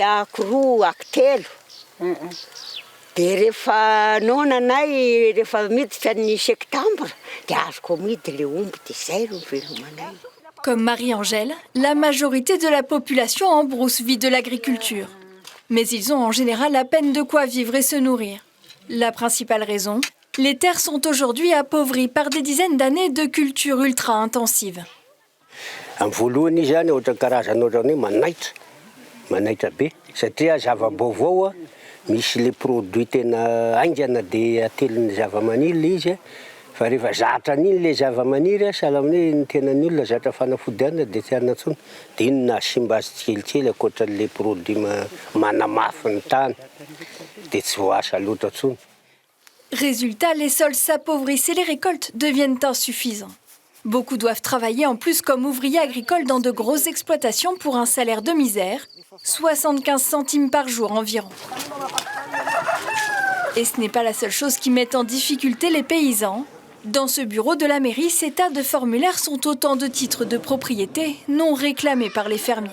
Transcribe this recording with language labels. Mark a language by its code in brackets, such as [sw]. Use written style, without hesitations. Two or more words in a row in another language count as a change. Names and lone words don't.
[mg] ankiroa ankitelo dia rehefa nonanay rehefa miditra ny septembre dia azoko midy le omby dia izay ro velomanay. [fr] Comme Marie-Angèle, la majorité de la population en brousse vit de l'agriculture. Mais ils ont en général à peine de quoi vivre et se nourrir. La principale raison, les terres sont aujourd'hui appauvries par des dizaines d'années de culture ultra-intensive. [mg] Amin'ny voalohany izy zany ohatra karazana ohatrany hoe manaitra be satria zava-baovao misy [fr] le produit [mg] tena aingana dia atelin'ny zava-maniry izy fa rehefa zatra an'iny le zava-maniry sahala amin'ny hoe ny tenan'ny olona zatra fanafodiana dia tsy anatsony dia iny na simba azy tsikely ankoatran'le produit manamafy ny tany dia tsy voasa loatra tsony. [fr] Résultat, les sols s'appauvrissent et les récoltes deviennent insuffisants. Beaucoup doivent travailler en plus comme ouvriers agricoles dans de grosses exploitations pour un salaire de misère, 75 centimes par jour environ. Et ce n'est pas la seule chose qui met en difficulté les paysans. Dans ce bureau de la mairie, ces tas de formulaires sont autant de titres de propriété non réclamés par les fermiers.